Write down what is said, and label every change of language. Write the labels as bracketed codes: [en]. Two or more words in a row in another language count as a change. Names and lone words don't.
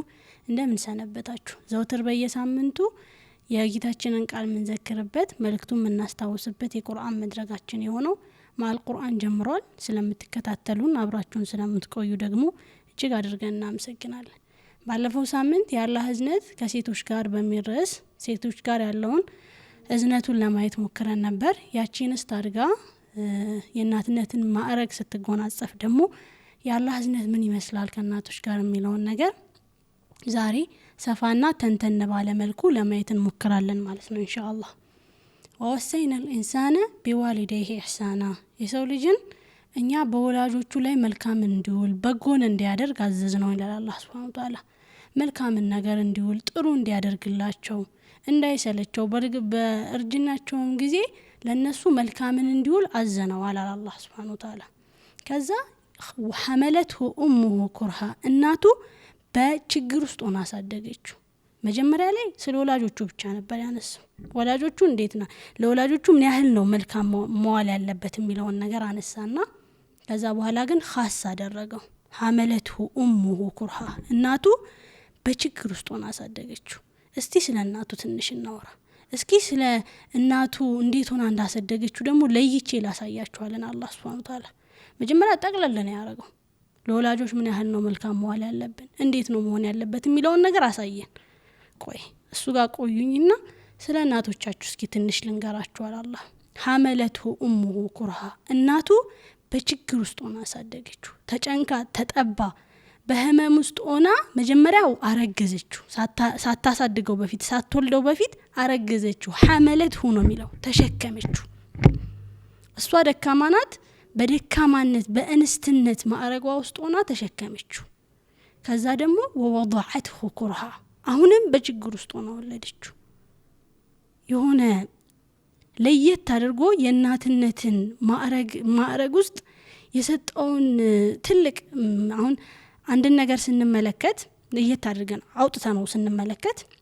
[am] እንደምን ሰነበታችሁ? ዘውትር በየሳምንቱ የጌታችንን ቃል ምንዘክርበት መልእክቱን ምናስታውስበት የቁርአን መድረካችን የሆነው ማል ቁርአን ጀምሯል። ስለምትከታተሉን አብራችሁን ስለምትቆዩ ደግሞ እጅግ አድርገን እናመሰግናለን። ባለፈው ሳምንት የአላህ እዝነት ከሴቶች ጋር በሚል ርዕስ ሴቶች ጋር ያለውን እዝነቱን ለማየት ሞክረን ነበር። ያቺን ስታርጋ የእናትነትን ማዕረግ ስትጎናጸፍ ደግሞ የአላህ እዝነት ምን ይመስላል ከእናቶች ጋር የሚለውን ነገር ዛሬ ሰፋና ተንተን ባለ መልኩ ለማየት እንሞክራለን ማለት ነው ኢንሻአላህ። [ar] ووصينا الانسان بوالديه احسانا [am] የሰው ልጅን እኛ በወላጆቹ ላይ መልካም እንዲውል በጎን እንዲያደርግ አዘዝነው ይላል አላህ [ar] سبحانه وتعالى። [am] መልካም ነገር እንዲውል ጥሩ እንዲያደርግላቸው እንዳይሰለቸው በእርጅናቸውም ጊዜ ለነሱ መልካምን እንዲውል አዘነው አለ አላህ [ar] سبحانه وتعالى። [am] ከዛ [ar] حملته امه كرها [am] እናቱ በችግር ውስጥ ሆና አሳደገችው። መጀመሪያ ላይ ስለ ወላጆቹ ብቻ ነበር ያነሳው። ወላጆቹ እንዴትና ለወላጆቹ ምን ያህል ነው መልካም መዋል ያለበት የሚለውን ነገር አነሳና ከዛ በኋላ ግን ኻስ አደረገው። [ar] حملته امه كرها [am] እናቱ በችግር ውስጥ ሆና አሳደገችው። እስቲ ስለ እናቱ ትንሽ እናወራ። እስኪ ስለ እናቱ እንዴት ሆና እንዳሰደገችው ደግሞ ለይቼ ላሳያችኋለን አላህ [ar] سبحانه وتعالى። [am] መጀመሪያ ጠቅለለን ያረጋው ለወላጆች ምን ያህል ነው መልካም መዋል ያለብን እንዴት ነው መሆን ያለበት የሚለውን ነገር አሳየን። ቆይ እሱ ጋር ቆዩኝና ስለ እናቶቻችሁ እስኪ ትንሽ ልንገራችሁ አላህ። [ar] حملته امه كرها [am] እናቱ በችግር ውስጥ ሆና አሳደገችው። ተጨንቃ ተጠባ በህመም ውስጥ ሆና መጀመሪያው አረገዘችው። ሳታሳድገው በፊት ሳትወልደው በፊት አረገዘችው። حملته ነው የሚለው ተሸከመችው። እሷ ደካማ ናት። በደካማነት በእንስትነት ማዕረጓ ውስጥ ሆና ተሸከመችው። ከዛ ደግሞ [ar] ووضعته كرها [am] አሁንም በችግር ውስጥ ሆና ወለደችው። የሆነ ለየት አድርጎ የእናትነትን ማዕረግ ውስጥ የሰጠውን ትልቅ አሁን አንድ ነገር ስንመለከት ለየት አድርገን አውጥተነው ስንመለከት